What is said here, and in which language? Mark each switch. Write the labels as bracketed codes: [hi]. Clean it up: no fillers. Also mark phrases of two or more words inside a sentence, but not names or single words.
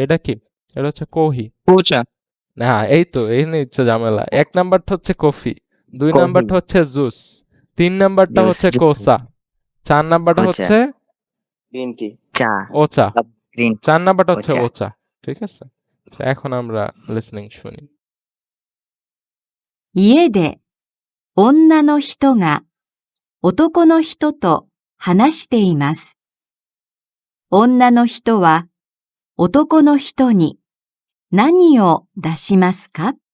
[bn] এটা কি? এটা হচ্ছে কোহি। না, এই তো এই নিয়ে হচ্ছে ঝামেলা। 1 নাম্বারটা হচ্ছে কফি, 2 নাম্বারটা হচ্ছে জুস, 3 নাম্বারটা হচ্ছে কোসা, 4 নাম্বারটা ওচা। হচ্ছে [en] green tea. [bn] চা। ওচা। গ্রিন 4 নাম্বারটা হচ্ছে ওচা। ওচা। ঠিক আছে? তো এখন আমরা লিসেনিং শুনি। [ja] 家で女の人が男の人と話しています。女の人は男の人に何を出しますか？